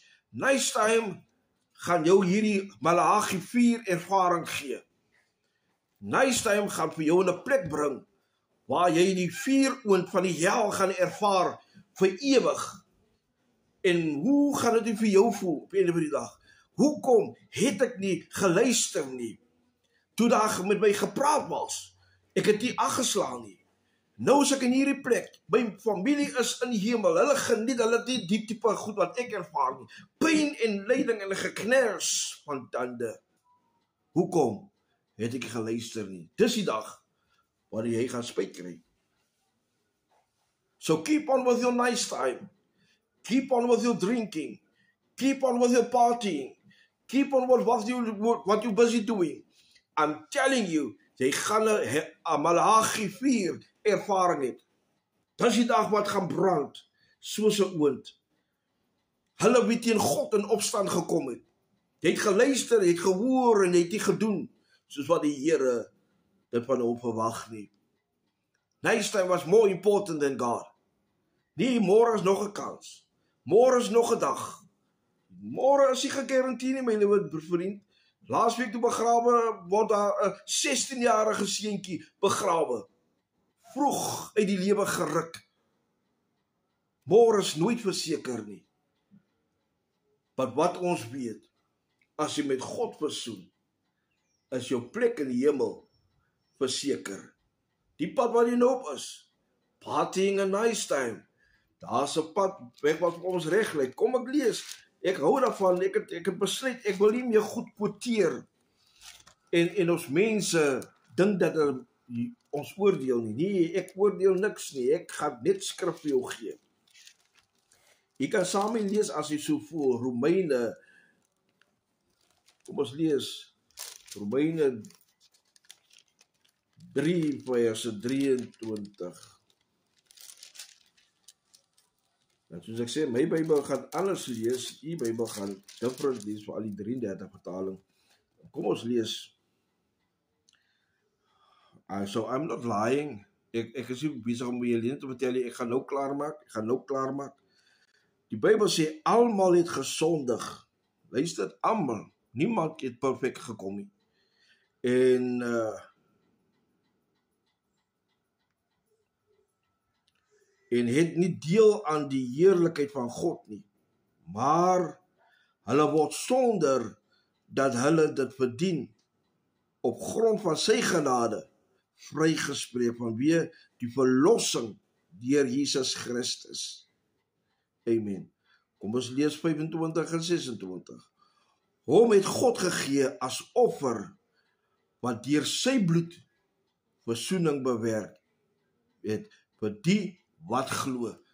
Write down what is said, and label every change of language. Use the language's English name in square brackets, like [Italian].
[English] Next time [Afrikaans] gaan jou hierdie Malagi 4 ervaring gee. [English] Next time [Afrikaans] gaan vir jou in 'n plek bring waar jy die vuuroond van die hel gaan ervaar vir ewig. En hoe gaan dit nie vir jou voel op einde van die dag? Hoekom het ek nie geluister nie? Toe daar met my gepraat was, ek het nie aangeslaan nie. Nou is ek in hierdie plek, my familie is in die hemel, hulle geniet, hulle het nie die tipe goed wat ek ervaar nie. Pyn en lyding en geknars van tande. Hoekom het ek geluister nie? Dis die dag waar jy gaan spyt kry. [English] So keep on with your nice time. Keep on with your drinking. Keep on with your partying. Keep on with what you're busy doing. I'm telling you, [Afrikaans] jy gaan 'n Malagi 4 ervaring het. Dis die dag wat gaan brand, soos 'n oond. Hulle wie teen God in opstand gekom het. Jy het geluister, jy het gehoor en jy het nie gedoen, soos wat die Here dit van hom verwag nie. [English] Nice time was more important than God. [Afrikaans] Nee, môre is nog 'n kans. Môre is nog 'n dag. Môre is nie gegarandeer nie, my liewe vriend. Laasweek toe begrawe word daar 'n 16-jarige seentjie begrawe. Vroeg uit die lewe geruk. Môre is nooit verseker nie. Maar wat ons weet, as jy met God versoen, is jou plek in die hemel verseker. Die pad waar jy nou op is, [English] partying a nice time. [Afrikaans] Daar's 'n pad weg wat vir ons reg lê. Kom ek lees. Ek hou daarvan. Ek het besluit ek wil nie meer goed quoteer. En ons mense dink dat ons oordeel nie. Nee, ek oordeel niks nie. Ek gaan net skrif vir jou gee. Jy kan saam mee lees as jy so voel. Romeine. Kom ons lees. Romeine 3 vers 23. En soos ek sê, my Bybel gaan anders lees, die Bybel gaan different lees vir al die 33 vertaling. Kom ons lees. [English] So I'm not lying. [Afrikaans] Ek is nie besig om julle te vertel ek gaan nou klaarmaak. Die Bybel sê almal het gesondig. Luister, almal. Niemand het perfek gekom nie. En het nie deel aan die heerlikheid van God nie. Maar hulle word sonder dat hulle dit verdien op grond van sy genade vrygespreek vanweë die verlossing deur Jesus Christus. Amen. Kom ons lees 25 en 26. Hom het God gegee as offer wat deur sy bloed versoening bewerk het vir die wat glo.